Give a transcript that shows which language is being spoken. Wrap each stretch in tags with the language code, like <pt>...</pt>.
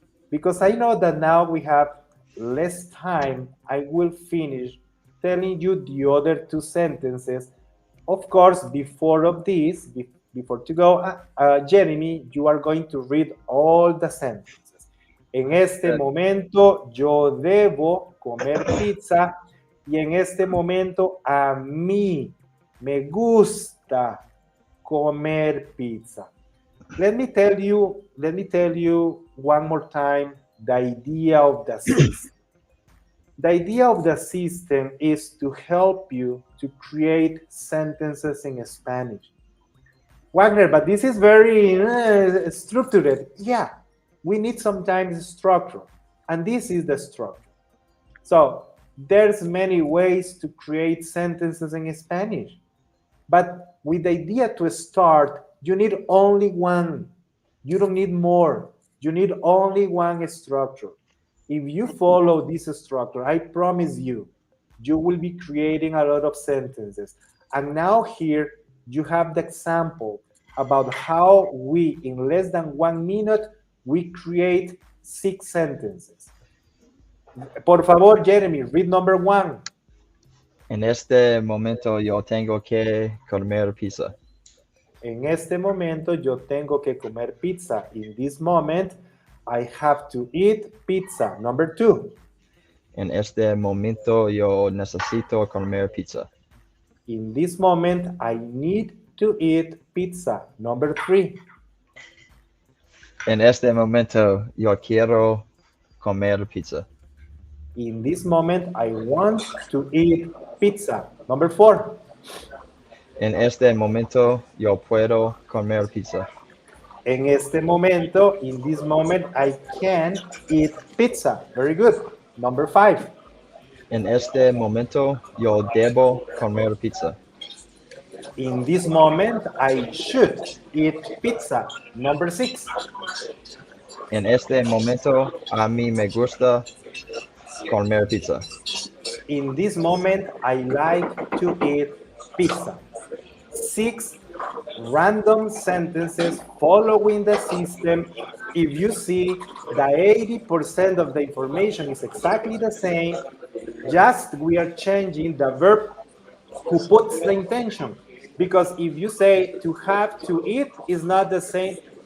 <en>Because I know that now we have less time, I will finish telling you the other 2 sentences. Of course, before to go, Jeremy, you are going to read all the sentences.</en> <es>En este momento yo debo comer pizza y en este momento a mí me gusta comer pizza.</es> <en>Let me tell you one more time the idea of the system. The idea of the system is to help you to create sentences in Spanish. Wagner, but this is very structured. Yeah, we need sometimes structure, and this is the structure. So there's many ways to create sentences in Spanish, but with the idea to start, you need only one. You don't need more. You need only one structure. If you follow this structure, I promise you, you will be creating a lot of sentences. And now here, you have the example about how we, in less than 1 minute, we create 6 sentences.</en> <es>Por favor,</es> <en>Jeremy, read number 1.</en> <es>En este momento yo tengo que comer pizza. En este momento yo tengo que comer pizza.</es> <en>In this moment, I have to eat pizza. Number 2.</en> <es>En este momento yo necesito comer pizza.</es> <en>In this moment, I need to eat pizza. Number 3.</en> <es>En este momento yo quiero comer pizza.</es> <en>In this moment, I want to eat pizza. Number 4.</en> <es>En este momento yo puedo comer pizza. En este momento,</es> <en>in this moment, I can eat pizza. Very good. Number 5.</en> <es>En este momento yo debo comer pizza.</es> <en>In this moment, I should eat pizza. Number 6.</en> <es>En este momento a mí me gusta comer pizza.</es> <en>In this moment, I like to eat pizza. 6 random sentences following the system. If you see the 80% of the information is exactly the same, just we are changing the verb who puts the intention. Because if you say to have to eat is not the same</en>